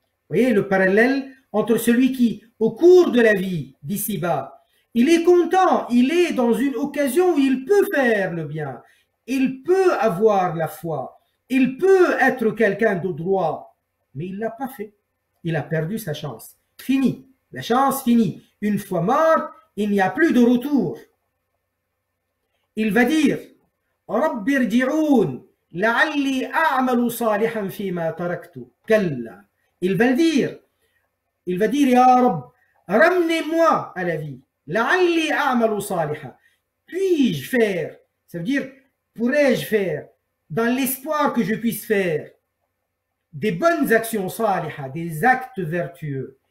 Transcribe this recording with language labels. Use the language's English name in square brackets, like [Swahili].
[French] Vous voyez le parallèle entre celui qui, au cours de la vie d'ici-bas, il est content, il est dans une occasion où il peut faire le bien, il peut avoir la foi, il peut être quelqu'un de droit, mais il ne l'a pas fait. Il a perdu sa chance. Fini. La chance finie. Une fois mort, il n'y a plus de retour. Il va dire [Arabic] رب ارجعون لعلي أعمل صالحا فيما تركت كلا. [French] Il va le dire. Il va dire [Arabic] يا رب [French] ramenez-moi à la vie. [Arabic] لعلي أعمل صالحا. [French] Puis-je faire? Ça veut dire pourrais-je faire dans l'espoir que je puisse faire des bonnes actions [Arabic] صالحة, [French] des actes vertueux.